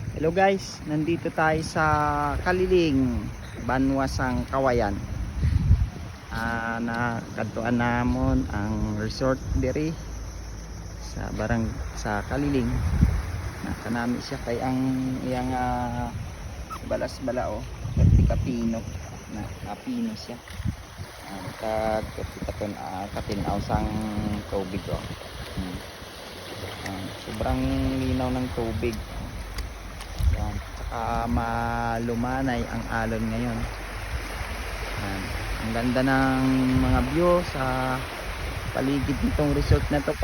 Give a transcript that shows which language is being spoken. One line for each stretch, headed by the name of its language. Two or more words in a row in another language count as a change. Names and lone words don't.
Filipino: Hello guys, nandito tayo sa Kaliling, Banwasang Kawayan.
Hiligaynon: Nakadtuan namon ang resort diri sa Kaliling. Nakanami siya kay ang iyang balas balao, kapino na kapino siya. Katinaw sang tubig oh.
Filipino: Sobrang linaw ng tubig. Yan. Saka malumanay ang alon ngayon. Yan. Ang ganda ng mga view sa paligid nitong resort na to.